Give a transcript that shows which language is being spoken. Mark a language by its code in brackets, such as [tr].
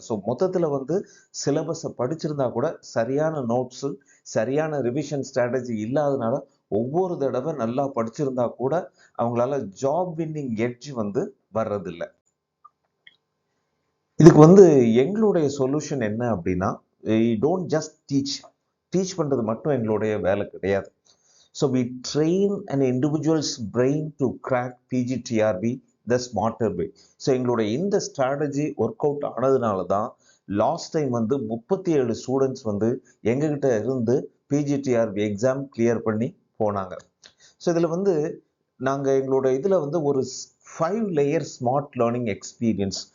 [ta] So மொத்தத்தில் சிலபஸை படிச்சிருந்தா கூட சரியான நோட்ஸு, சரியான ரிவிஷன் ஸ்ட்ராட்டஜி இல்லாதனால ஒவ்வொரு தடவை நல்லா படிச்சிருந்தா கூட அவங்களால ஜாப் வின்னிங் எட்ஜ் வர்றதில்லை. இதுக்கு எங்களுடைய சொல்யூஷன் என்ன அப்படின்னா, டோன்ட் ஜஸ்ட் டீச் பண்ணுறது மட்டும் எங்களுடைய வேலை கிடையாது. [en] So we train an individual's brain to crack PGTRB the smarter way. [ta] So எங்களுடைய இந்த ஸ்ட்ராட்டஜி ஒர்க் அவுட் ஆனதுனால தான் லாஸ்ட் டைம் 37 ஸ்டூடெண்ட்ஸ் எங்ககிட்ட இருந்து பிஜிடிஆர்பி எக்ஸாம் கிளியர் பண்ணி போனாங்க. ஸோ இதில் நாங்கள் எங்களோட இதில் ஒரு 5 லேயர் ஸ்மார்ட் லேர்னிங் எக்ஸ்பீரியன்ஸ்.